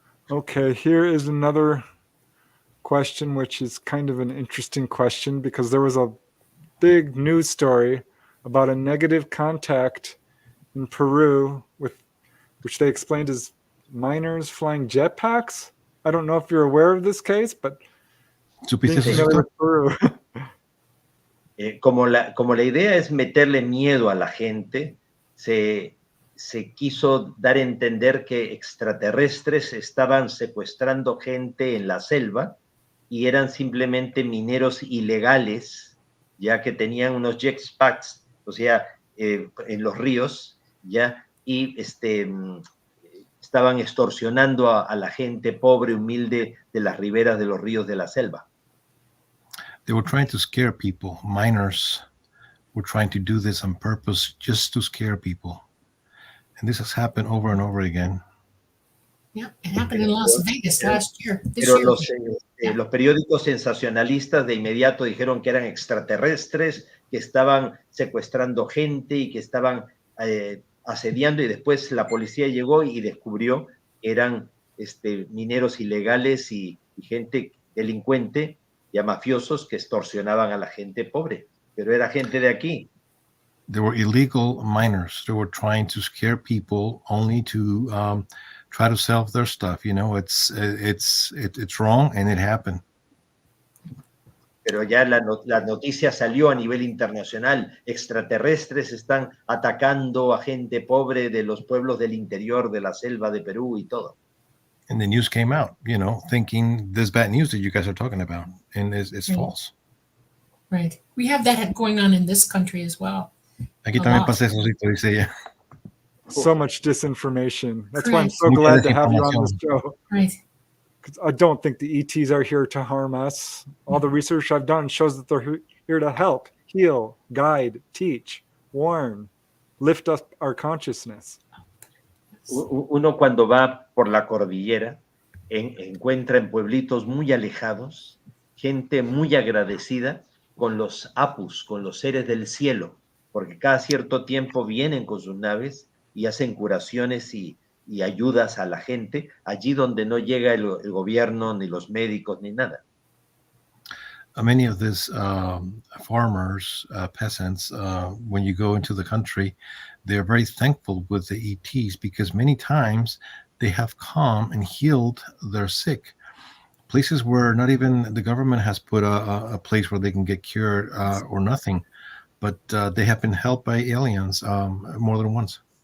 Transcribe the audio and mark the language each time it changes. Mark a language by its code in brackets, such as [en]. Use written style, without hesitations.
[en] Okay, here is another question, which is kind of an interesting question because there was a big news story about a negative contact in Peru which they explained as miners flying jetpacks. I don't know if you're aware of this case, but Peru. [es] Como la idea es meterle miedo a la gente, se quiso dar a entender que extraterrestres estaban secuestrando gente en la selva y eran simplemente mineros ilegales, ya que tenían unos jetpacks, o sea, en los ríos, ya, y estaban extorsionando a la gente pobre, humilde de las riberas de los ríos de la selva. [en] They were trying to scare people. Miners were trying to do this on purpose just to scare people. And this has happened over and over again. Yeah, it happened in Las Vegas last year. [es] Pero los periódicos sensacionalistas de inmediato dijeron que eran extraterrestres, que estaban secuestrando gente y que estaban asediando, y después la policía llegó y descubrió que eran mineros ilegales y gente delincuente, ya mafiosos, que extorsionaban a la gente pobre, pero era gente de aquí. [en] They were illegal miners. They were trying to scare people only to try to sell their stuff. It's wrong, and it happened. [es] Pero ya la noticia salió a nivel internacional. Extraterrestres están atacando a gente pobre de los pueblos del interior de la selva de Perú y todo. [en] And the news came out, thinking this bad news that you guys are talking about, and it's false. Right. We have that going on in this country as well. [es] Aquí también pasa eso, dice ella. [en] so much disinformation. That's why I'm Right. so glad to have you on this show. Right. 'Cause I don't think the ETs are here to harm us. All the research I've done shows that they're here to help, heal, guide, teach, warn, lift up our consciousness. [es] Uno cuando va por la cordillera encuentra en pueblitos muy alejados gente muy agradecida con los apus, con los seres del cielo, porque cada cierto tiempo vienen con sus naves y hacen curaciones y ayudas a la gente allí donde no llega el gobierno, ni los médicos, ni nada. [en] Many of these farmers, peasants, when you go into the country, they're very thankful with the ETs because many times they have come and healed their sick. Places where not even the government has put a place where they can get cured or nothing, but they have been helped by aliens more than once.